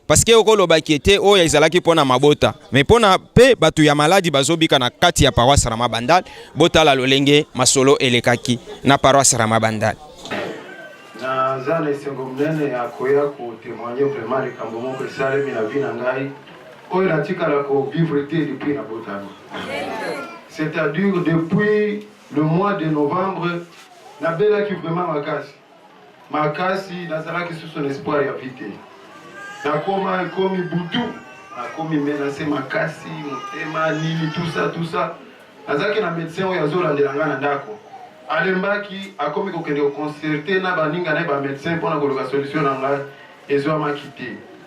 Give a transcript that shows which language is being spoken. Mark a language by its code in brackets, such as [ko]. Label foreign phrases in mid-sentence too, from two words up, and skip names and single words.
[ln] Parce que okolobaki ete oyo ezalaki mpo na mabota. Mais mpo na pe bato ya maladi bazobika na kati ya paroisse Rama Bandal, botala lolenge masolo elekaki na paroisse Rama Bandal. Naza na esengo monene ya koya kotémoigner vraiment likambo moko esalemi na vie na ngai. Oyo natikala kovivre te depuis na botami. [fr] C'est-à-dire depuis le mois de novembre, [ln] nabelaki vraiment makasi. Makasi, nazalaki susu na espoir ya vie te. Nakoma ekomi butu, nakomi menase makasi, motema, nini, [fr] tout ça, tout ça. [ln] Nazalaki na médecin oyo azolandela nga na ndako. Alembaki, akomi kokende koconsulte na baninga na ye ba médecin mpona koluka solution na ngai, ezwamaki te.